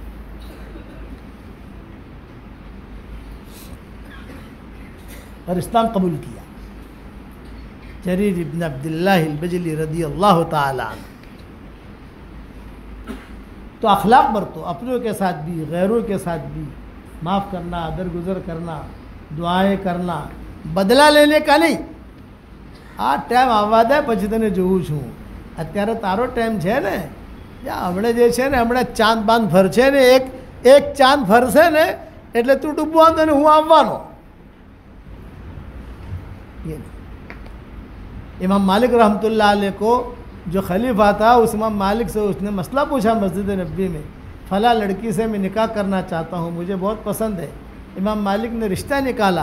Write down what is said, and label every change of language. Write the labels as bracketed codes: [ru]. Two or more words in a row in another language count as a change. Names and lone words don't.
[ur] اور اسلام قبول کیا جریر ابن عبداللہ البجلی رضی اللہ تعالی عنہ. تو اخلاق برتو، اپنوں کے ساتھ بھی غیروں کے ساتھ بھی، معاف کرنا، درگزر کرنا، دعائیں کرنا، بدلہ لینے کا نہیں. [gu] આ ટાઈમ આવવા દે પછી તને જોઉં છું. અત્યારે તારો ટાઈમ છે ને, હમણાં જે છે ને હમણાં ચાંદ બાંધ ફરશે ને, એક ચાંદ ફરશે ને એટલે તું ડૂબવાનો અને હું આવવાનો. [ur] یہ امام مالک رحمۃ اللہ علیہ کو جو خلیفہ تھا، اس امام مالک سے اس نے مسئلہ پوچھا مسجد نبوی میں، فلاں لڑکی سے میں نکاح کرنا چاہتا ہوں، مجھے بہت پسند ہے. امام مالک نے رشتہ نکالا.